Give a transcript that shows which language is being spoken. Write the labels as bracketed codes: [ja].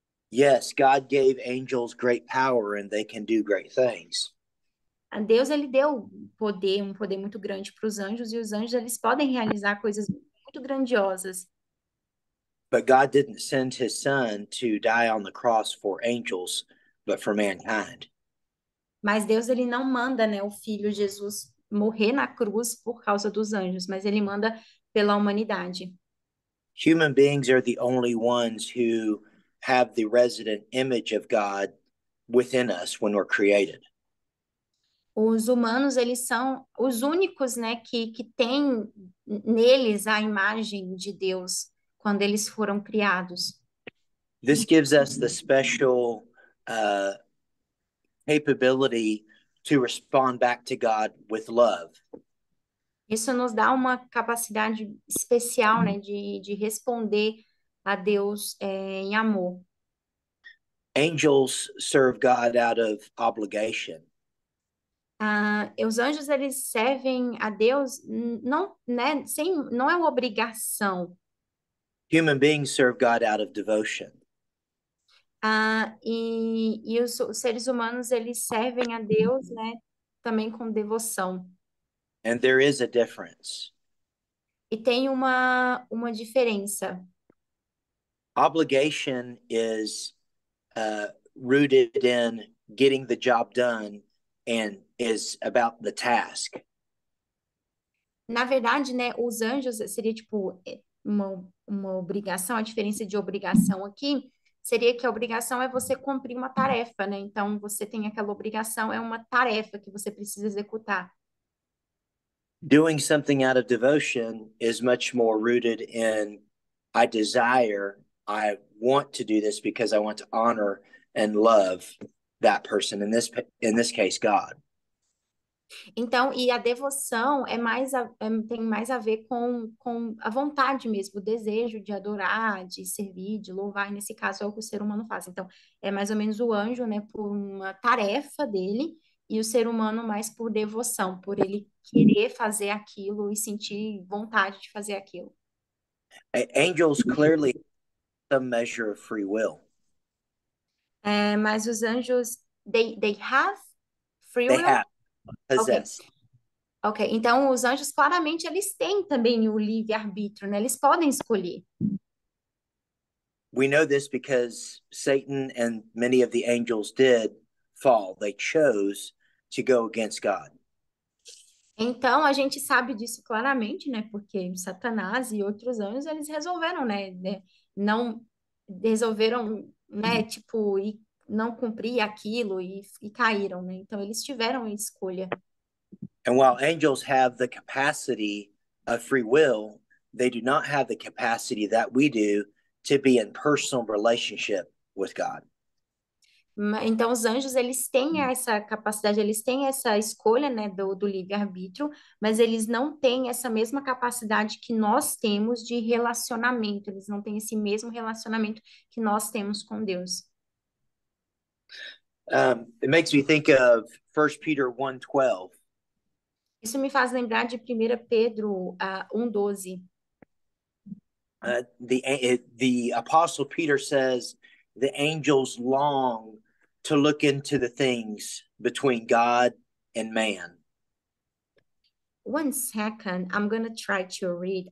[en] Yes, God gave angels great power and they can do great things. [pt] A Deus ele deu um poder muito grande para os anjos e os anjos eles podem realizar coisas muito grandiosas. [en] But God didn't send his son to die on the cross for angels, but for mankind. [pt] Mas Deus ele não manda, né, o filho Jesus morrer na cruz por causa dos anjos, mas ele manda pela humanidade. [en] Human beings are the only ones who have the resident image of God within us when we're created. [pt] Os humanos, eles são os únicos, né, que têm neles a imagem de Deus quando eles foram criados. [en] This gives us the special capability to respond back to God with love. [pt] Isso nos dá uma capacidade especial, né, de responder a Deus em amor. [en] Angels serve God out of obligation. [pt] Os anjos eles servem a Deus não, né, não é uma obrigação. [en] Human beings serve God out of devotion. [pt] E os seres humanos eles servem a Deus, né, também com devoção. [en] And there is a difference. [pt] E tem uma diferença. [en] Obligation is rooted in getting the job done and is about the task. [pt] Na verdade, né, os anjos seria tipo uma obrigação, a diferença de obrigação aqui seria que a obrigação é você cumprir uma tarefa, né? Então, você tem aquela obrigação, é uma tarefa que você precisa executar. [en] Doing something out of devotion is much more rooted in I desire, I want to do this because I want to honor and love that person, in this case, God. [pt] Então, e a devoção tem mais a ver com a vontade mesmo, o desejo de adorar, de servir, de louvar, e nesse caso é o que o ser humano faz. Então, é mais ou menos o anjo, né, por uma tarefa dele, e o ser humano mais por devoção, por ele querer fazer aquilo e sentir vontade de fazer aquilo. [en] Angels clearly have some measure of free will. [pt] Mas os anjos, [en] they have free They will? have Ok. possessed. [pt] Ok, então os anjos claramente eles têm também o livre-arbítrio, né? Eles podem escolher. [en] We know this because Satan and many of the angels did fall. They chose to go against God. [pt] Então a gente sabe disso claramente, né? Porque Satanás e outros anjos eles resolveram, né? Não resolveram, né? Tipo, e não cumprir aquilo e caíram, né? Então eles tiveram a escolha. [en] And while angels have the capacity of free will, they do not have the capacity that we do to be in personal relationship with God. [pt] Então, os anjos, eles têm essa capacidade, eles têm essa escolha, né, do livre-arbítrio, mas eles não têm essa mesma capacidade que nós temos de relacionamento, eles não têm esse mesmo relacionamento que nós temos com Deus. [en] It makes me think of 1 Peter 1:12. [pt] Isso me faz lembrar de 1 Pedro 1:12. [en] The Apostle Peter says the angels long to look into the things between God and man. 1 second, I'm gonna try to read.